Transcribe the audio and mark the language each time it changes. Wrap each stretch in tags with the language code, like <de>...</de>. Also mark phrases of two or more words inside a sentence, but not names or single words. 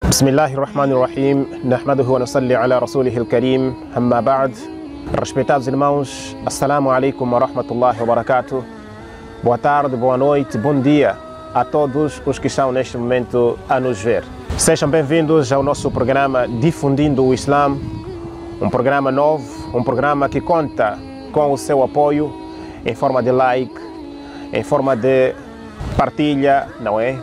<ar>بسم الله الرحمن الرحيم نحمده ونصلي على رسوله الكريم أما بعد.</ar> <pt>Respeitados irmãos,</pt> <ar>السلام عليكم ورحمة الله وبركاته.</ar> <pt>Boa tarde, boa noite, bom dia a todos os que estão neste momento a nos ver. Sejam bem-vindos ao nosso programa Difundindo o Islã, um programa novo, um programa que conta com o seu apoio em forma de like, em forma de partilha, não é?</pt>